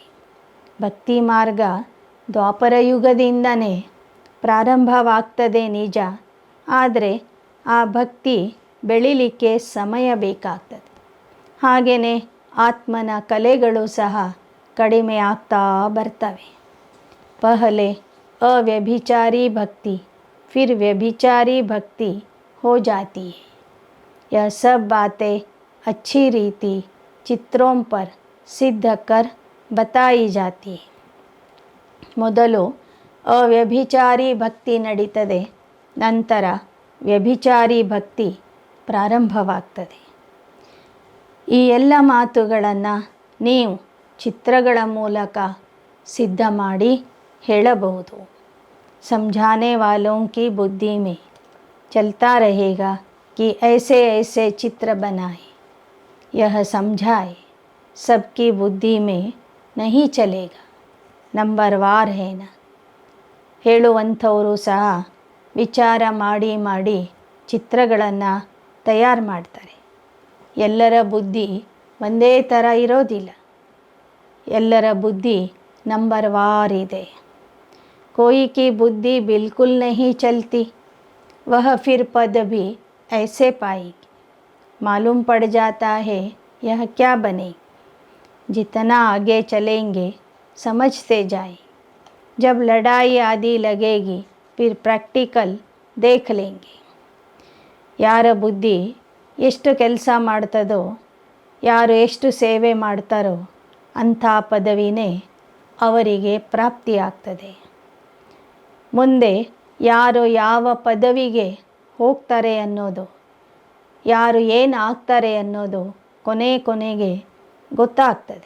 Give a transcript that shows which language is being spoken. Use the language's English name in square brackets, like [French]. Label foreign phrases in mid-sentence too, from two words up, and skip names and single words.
[Kannada] ಭಕ್ತಿ ಮಾರ್ಗ ದ್ವಾಪರ ಯುಗದಿಂದನೇ ಪ್ರಾರಂಭವಾಗ್ತದೆ ನಿಜ, ಆದರೆ ಆ ಭಕ್ತಿ ಬೆಳಿಲಿಕ್ಕೆ ಸಮಯ ಬೇಕಾಗ್ತದೆ. ಹಾಗೆಯೇ ಆತ್ಮನ ಕಲೆಗಳು ಸಹ ಕಡಿಮೆ ಆಗ್ತಾ ಬರ್ತವೆ. [Hindi] पहले अव्यभिचारी भक्ति, फिर व्यभिचारी भक्ति हो जाती है. यह सब बातें अच्छी रीति चित्रों पर सिद्ध कर बताई जाती है. [Kannada] ಮೊದಲು ಅವ್ಯಭಿಚಾರಿ ಭಕ್ತಿ ನಡೀತದೆ, ನಂತರ ವ್ಯಭಿಚಾರಿ ಭಕ್ತಿ ಪ್ರಾರಂಭವಾಗ್ತದೆ. ಈ ಎಲ್ಲ ಮಾತುಗಳನ್ನು ನೀವು ಚಿತ್ರಗಳ ಮೂಲಕ ಸಿದ್ಧ ಮಾಡಿ ಹೇಳಬಹುದು. [Hindi] समझाने वालों की बुद्धि में चलता रहेगा कि ऐसे ऐसे चित्र बनाए, यह समझाए. सबकी बुद्धि में नहीं चलेगा, नंबरवार है ना. [Kannada] ಹೇಳುವಂಥವರು ಸಹ ವಿಚಾರ ಮಾಡಿ ಚಿತ್ರಗಳನ್ನು ತಯಾರು ಮಾಡ್ತಾರೆ. ಎಲ್ಲರ ಬುದ್ಧಿ ಒಂದೇ ಥರ ಇರೋದಿಲ್ಲ. ಎಲ್ಲರ ಬುದ್ಧಿ नंबरवार ಇದೆ. [Hindi] कोई की बुद्धि बिल्कुल नहीं चलती, वह फिर पद भी ऐसे पाएगी. मालूम पड़ जाता है यह क्या बने. जितना आगे चलेंगे समझते जाएं. जब लड़ाई आदि लगेगी फिर प्रैक्टिकल देख लेंगे. [Kannada] ಯಾರ ಬುದ್ಧಿ ಎಷ್ಟು ಕೆಲಸ ಮಾಡ್ತದೋ, ಯಾರು ಎಷ್ಟು ಸೇವೆ ಮಾಡ್ತಾರೋ ಅಂಥ ಪದವಿನೇ ಅವರಿಗೆ ಪ್ರಾಪ್ತಿಯಾಗ್ತದೆ. ಮುಂದೆ ಯಾರು ಯಾವ ಪದವಿಗೆ ಹೋಗ್ತಾರೆ ಅನ್ನೋದು, ಯಾರು ಏನು ಆಗ್ತಾರೆ ಅನ್ನೋದು ಕೊನೆಗೆ ಗೊತ್ತಾಗ್ತದೆ.